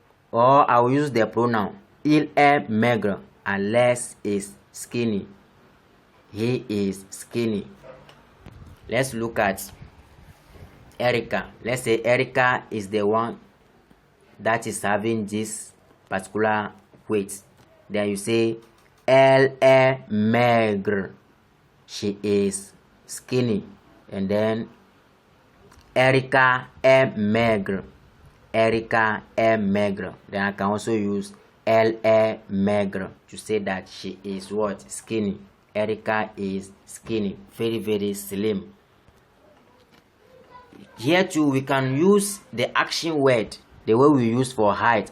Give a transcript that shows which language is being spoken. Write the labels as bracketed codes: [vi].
[en] Or I will use the pronoun. [fr] Il est maigre. [en] Alex is skinny. He is skinny. Let's look at Erica. Let's say Erica is the one that is having this particular weight. Then you say, [fr] elle est maigre. [en] She is skinny. And then [fr] Erica est maigre. Erica est maigre. [en] Then I can also use [fr] elle est maigre [en] to say that she is what? Skinny. Erica is skinny. Very slim. Here too, we can use the action word the way we use for height.